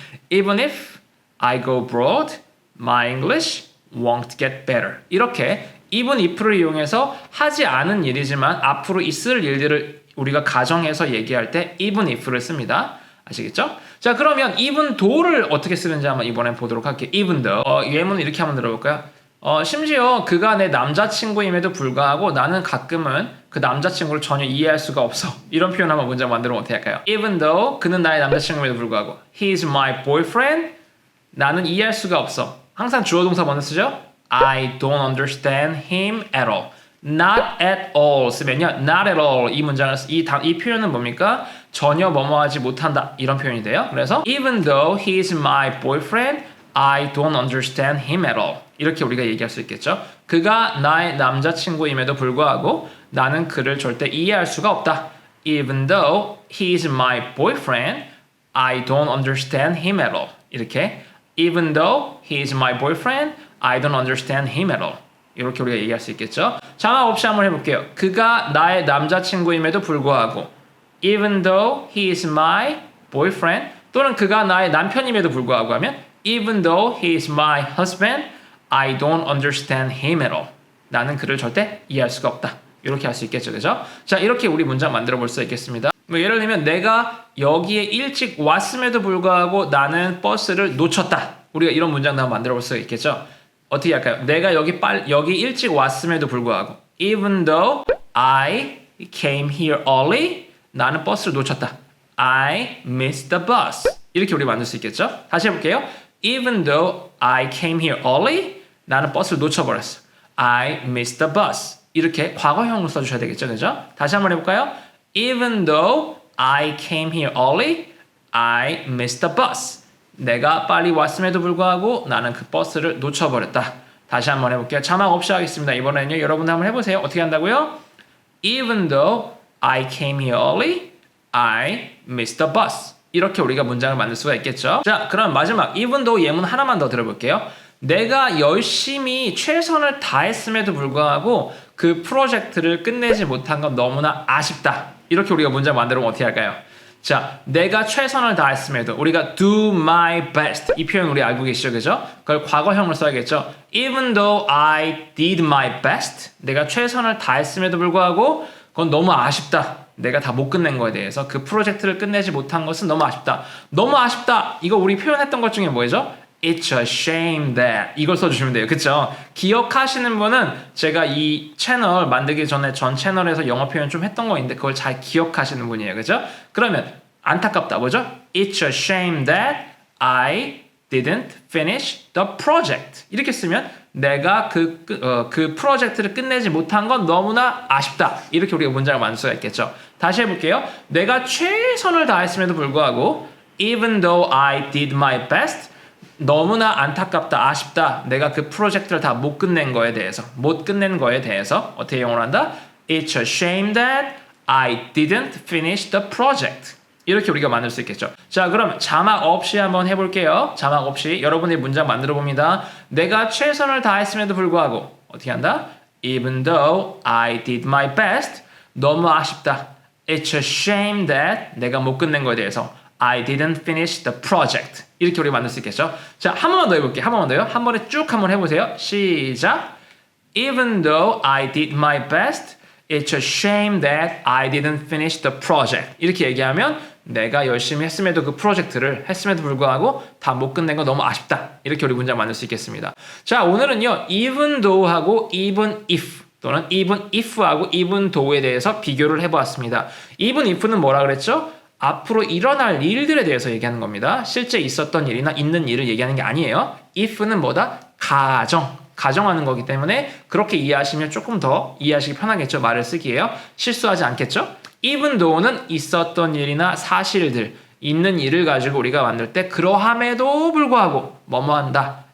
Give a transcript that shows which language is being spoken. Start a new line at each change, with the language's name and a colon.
English: Even if I go abroad, my English won't get better.
Korean: 이렇게 even if를 이용해서 하지 않은 일이지만 앞으로 있을 일들을 우리가 가정해서 얘기할 때 even if를 씁니다. 아시겠죠? 자, 그러면 even though를 어떻게 쓰는지 한번 이번엔 보도록 할게요. even though. 예문을 이렇게 한번 들어볼까요? 심지어 그가 내 남자친구임에도 불구하고 나는 가끔은 그 남자친구를 전혀 이해할 수가 없어. 이런 표현 한번 문장 만들면 어떻게 할까요?
English: Even though
Korean: 그는 나의 남자친구임에도 불구하고
English: He's my boyfriend.
Korean: 나는 이해할 수가 없어. 항상 주어 동사 먼저 쓰죠?
English: I don't understand him at all. Not at all
Korean: 쓰면요.
English: Not at all
Korean: 이 문장을 이 표현은 뭡니까? 전혀 뭐뭐하지 못한다. 이런 표현이 돼요. 그래서
English: Even though he's my boyfriend, I don't understand him at all.
Korean: 이렇게 우리가 얘기할 수 있겠죠. 그가 나의 남자친구임에도 불구하고 나는 그를 절대 이해할 수가 없다.
English: Even though he's my boyfriend, I don't understand him at all.
Korean: 이렇게
English: Even though he's my boyfriend, I don't understand him at all.
Korean: 이렇게 우리가 얘기할 수 있겠죠. 자막 없이 한번 해볼게요. 그가 나의 남자친구임에도 불구하고
English: Even though he is my boyfriend
Korean: 또는 그가 나의 남편임에도 불구하고 하면
English: Even though he is my husband, I don't understand him at all.
Korean: 나는 그를 절대 이해할 수가 없다. 이렇게 할 수 있겠죠. 그죠? 자, 이렇게 우리 문장 만들어 볼 수 있겠습니다. 뭐 예를 들면 내가 여기에 일찍 왔음에도 불구하고 나는 버스를 놓쳤다. 우리가 이런 문장도 한번 만들어 볼 수 있겠죠. 어떻게 할까요? 내가 여기 일찍 왔음에도 불구하고
English: Even though I came here early,
Korean: 나는 버스를 놓쳤다.
English: I missed the bus.
Korean: 이렇게 우리 만들 수 있겠죠. 다시 해볼게요.
English: Even though I came here early,
Korean: 나는 버스를 놓쳐버렸어.
English: I missed the bus.
Korean: 이렇게 과거형으로 써주셔야 되겠죠. 그죠? 다시 한번 해볼까요?
English: Even though I came here early, I missed the bus.
Korean: 내가 빨리 왔음에도 불구하고 나는 그 버스를 놓쳐버렸다. 다시 한번 해볼게요. 자막 없이 하겠습니다. 이번에는요. 여러분들 한번 해보세요. 어떻게 한다고요?
English: Even though I came here early, I missed the bus.
Korean: 이렇게 우리가 문장을 만들 수가 있겠죠. 자, 그럼 마지막 even though 예문 하나만 더 들어볼게요. 내가 열심히 최선을 다했음에도 불구하고 그 프로젝트를 끝내지 못한 건 너무나 아쉽다. 이렇게 우리가 문장 만들면 어떻게 할까요? 자, 내가 최선을 다했음에도 우리가
English: do my best
Korean: 이 표현 우리 알고 계시죠? 그죠? 그걸 과거형으로 써야겠죠.
English: Even though I did my best
Korean: 내가 최선을 다했음에도 불구하고 그건 너무 아쉽다. 내가 다 못 끝낸 거에 대해서 그 프로젝트를 끝내지 못한 것은 너무 아쉽다. 너무 아쉽다. 이거 우리 표현했던 것 중에 뭐죠?
English: It's a shame that
Korean: 이걸 써주시면 돼요. 그쵸? 기억하시는 분은 제가 이 채널 만들기 전에 전 채널에서 영어 표현 좀 했던 거 있는데 그걸 잘 기억하시는 분이에요. 그죠? 그러면 안타깝다. 뭐죠?
English: It's a shame that I didn't finish the project.
Korean: 이렇게 쓰면 내가 그 프로젝트를 끝내지 못한 건 너무나 아쉽다. 이렇게 우리가 문장을 만들 수가 있겠죠. 다시 해볼게요. 내가 최선을 다했음에도 불구하고
English: even though I did my best
Korean: 너무나 안타깝다, 아쉽다. 내가 그 프로젝트를 다 못 끝낸 거에 대해서 어떻게 영어로 한다?
English: It's a shame that I didn't finish the project.
Korean: 이렇게 우리가 만들 수 있겠죠. 자, 그럼 자막 없이 한번 해볼게요. 자막 없이 여러분의 문장 만들어 봅니다. 내가 최선을 다했음에도 불구하고 어떻게 한다?
English: Even though I did my best
Korean: 너무 아쉽다.
English: It's a shame that
Korean: 내가 못 끝낸 거에 대해서
English: I didn't finish the project.
Korean: 이렇게 우리가 만들 수 있겠죠. 자, 한 번만 더 해볼게요. 한 번만 더요. 한 번에 쭉 한번 해보세요. 시작.
English: Even though I did my best, it's a shame that I didn't finish the project.
Korean: 이렇게 얘기하면 내가 열심히 했음에도 그 프로젝트를 했음에도 불구하고 다 못 끝낸 거 너무 아쉽다. 이렇게 우리 문장 만들 수 있겠습니다. 자, 오늘은요. even though하고 even if 또는 even if하고 even though에 대해서 비교를 해보았습니다. even if는 뭐라 그랬죠? 앞으로 일어날 일들에 대해서 얘기하는 겁니다. 실제 있었던 일이나 있는 일을 얘기하는 게 아니에요. if는 뭐다? 가정하는 거기 때문에 그렇게 이해하시면 조금 더 이해하시기 편하겠죠. 말을 쓰기에요. 실수하지 않겠죠? even though는 있었던 일이나 사실들, 있는 일을 가지고 우리가 만들 때 그러함에도 불구하고 뭐뭐 한다.